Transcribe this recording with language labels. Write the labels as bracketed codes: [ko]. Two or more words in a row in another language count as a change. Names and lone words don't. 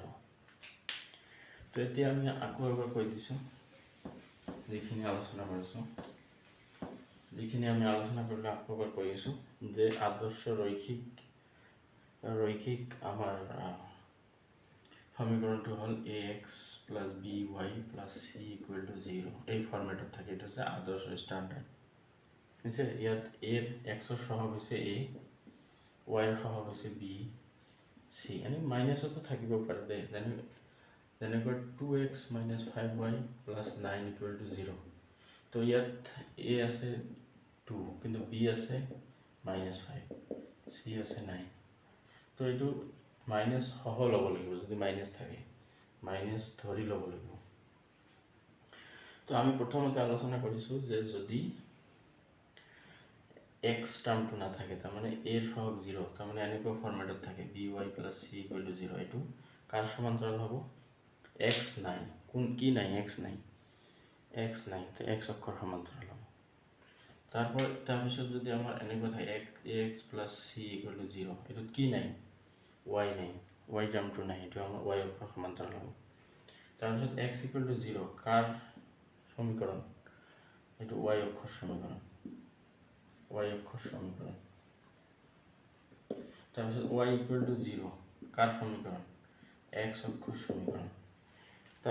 [as] তো এতিয়া আমি আকৌ এবাৰ কৈ দিছোঁ, যিখিনি আলোচনা কৰিলোঁ আকৌ এবাৰ কৈ আছোঁ যে আদৰ্শ ৰৈখিক আমাৰ সমীকৰণটো হ'ল [en] ax plus by plus c equal to 0, [as] এই ফৰ্মেটত থাকে। এইটো হৈছে আদৰ্শ ষ্টাণ্ডাৰ্ড হৈছে। ইয়াত এক্সৰ সহগ হৈছে a, ৱাইৰ সহগ হৈছে b, c, এনে মাইনাছতো থাকিব পাৰে দেই, যেনেকৈ [en] 2x minus 5y plus 9 equal to 0। [as] তো ইয়াত a আছে 2, কিন্তু b আছে -5, c আছে 9। তো এইটো মাইনাছ সহ ল'ব লাগিব, যদি মাইনাছ থাকে মাইনাছ ধৰি ল'ব লাগিব। তো আমি প্ৰথমতে আলোচনা কৰিছোঁ যে যদি x টাৰ্মটো নাথাকে, তাৰমানে a ৰ সহগ 0, তাৰমানে এনেকুৱা ফৰ্মেটত থাকে [en] by plus c equal to 0, [as] এইটো কাৰ সমান্তৰাল হ'ব, x নাই, কি নাই, x নাই, তো x অক্ষৰ সমান্তৰাল হ'ব। তাৰপিছত যদি আমাৰ এনেকুৱা থাকে [en] ax plus c equal to 0, [as] এইটোত কি নাই, y নাই, y টাৰ্মটো নাই, এইটো আমাৰ y অক্ষৰ সমান্তৰাল হ'ব। তাৰপিছত [en] x equal to 0 [as] কাৰ সমীকৰণ, এইটো y অক্ষৰ সমীকৰণ, তাৰপিছত [en] y equal to 0 [as] কাৰ সমীকৰণ, x অক্ষৰ সমীকৰণ।